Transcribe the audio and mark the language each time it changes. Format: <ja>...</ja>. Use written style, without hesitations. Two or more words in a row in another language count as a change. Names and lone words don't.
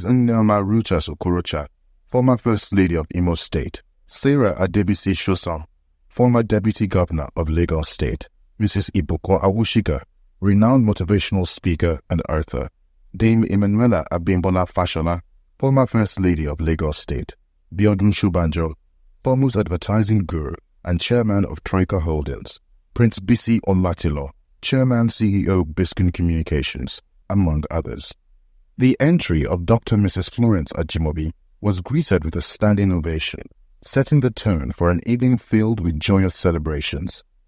<en>Nnelma Ruchas Okorocha, former First Lady of Imo State, Sarah Adebisi Shosan, former Deputy Governor of Lagos State, Mrs. Ibuko Awushika, renowned motivational speaker and author, Dame Emanuela Abimbola Fashola, former First Lady of Lagos State, Biodun Shubanjo, foremost advertising guru and chairman of Troika Holdings, Prince Bisi Olatilo, chairman CEO Biscon Communications, among others. The entry of Dr. Mrs. Florence Ajimobi was greeted with a standing ovation, setting the tone for an evening filled with joyous celebrations.</en>